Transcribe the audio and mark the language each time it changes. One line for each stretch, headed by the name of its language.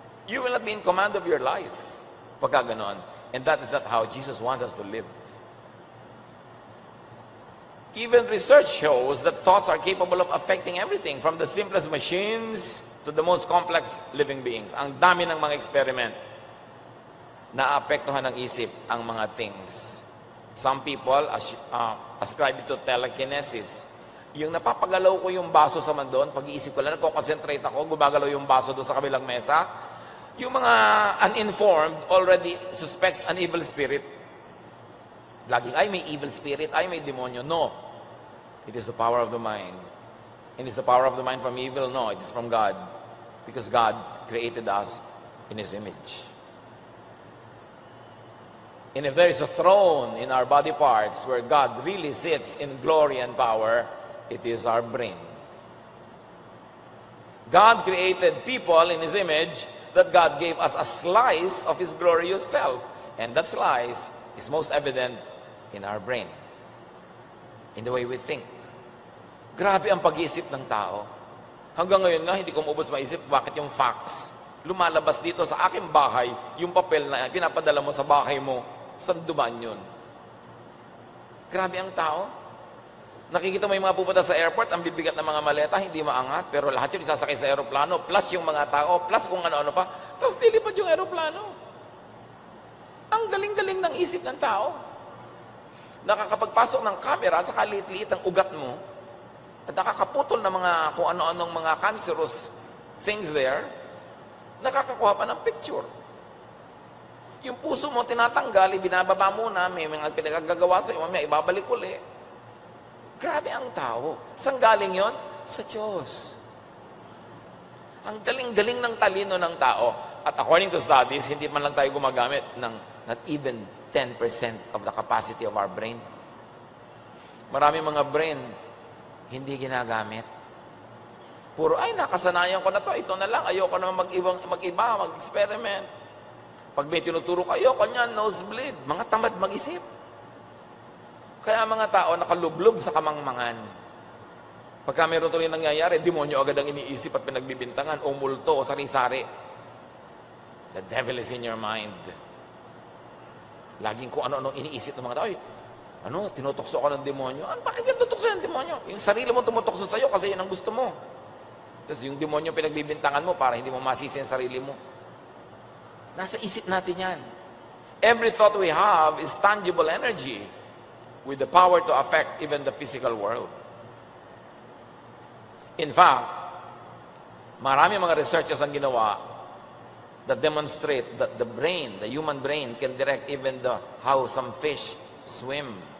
English: You will not be in command of your life. Pagka ganon. And that is not how Jesus wants us to live. Even research shows that thoughts are capable of affecting everything, from the simplest machines to the most complex living beings.
Filipino: Ang dami ng mga experiment na apektuhan ng isip ang mga things.
English: Some people ascribe it to telekinesis.
Filipino: Yung napapagalaw ko yung baso sa mandon, pag-iisip ko lang, nagko-concentrate ako, gumagalaw yung baso doon sa kabilang mesa.
English: Yung mga uninformed already suspects an evil spirit.
Filipino: Laging, ay may evil spirit, ay may demonyo. No.
English: It is the power of the mind. And is the power of the mind from evil? No, it is from God. Because God created us in His image. And if there is a throne in our body parts where God really sits in glory and power, it is our brain. God created people in His image that God gave us a slice of His glorious self. And that slice is most evident in our brain. In the way we think.
Filipino: Grabe ang pag-iisip ng tao. Hanggang ngayon nga, hindi ko maubos maisip bakit yung fax lumalabas dito sa aking bahay, yung papel na pinapadala mo sa bahay mo, saan duman yun? Grabe ang tao. Nakikita mo yung mga pupunta sa airport, ang bibigat ng mga maleta, hindi maangat, pero lahat yun isasakay sa aeroplano, plus yung mga tao, plus kung ano-ano pa, tapos dilipad yung aeroplano. Ang galing-galing ng isip ng tao. Nakakapagpasok ng camera sa kaliit-liit ng ugat mo, at nakakaputol ng mga kung ano-anong mga cancerous things there, nakakakuha pa ng picture. Yung puso mo tinatanggal, binababa muna, may mga pinagagagawa sa iyo, may ibabalik uli. Grabe ang tao. Saan galing yon? Sa Diyos. Ang galing-galing ng talino ng tao.
English: At according to studies, hindi man lang tayo gumagamit ng not even 10% of the capacity of our brain.
Filipino: Marami mga brain, hindi ginagamit. Puro, ay, nakasanayan ko na to, ito na lang, ayoko na mag-iba, mag-experiment. Pag may tinuturo ka, ayoko niyan, nosebleed. Mga tamad mag-isip. Kaya mga tao nakalublob sa kamangmangan. Pagka meron tuloy nangyayari, demonyo agad ang iniisip at pinagbibintangan, o multo, o sari-sari.
English: The devil is in your mind.
Filipino: Laging kung ano-ano iniisip ng mga tao. Tinutokso ka ng demonyo. Bakit ka tutokso ng demonyo? Yung sarili mo tumutokso sa'yo kasi yun ang gusto mo. Tapos yung demonyo pinagbibintangan mo para hindi mo masisi ang sarili mo. Nasa isip natin yan.
English: Every thought we have is tangible energy with the power to affect even the physical world. In fact, marami mga researchers ang ginawa that demonstrate that the brain, the human brain, can direct even how some fish swim.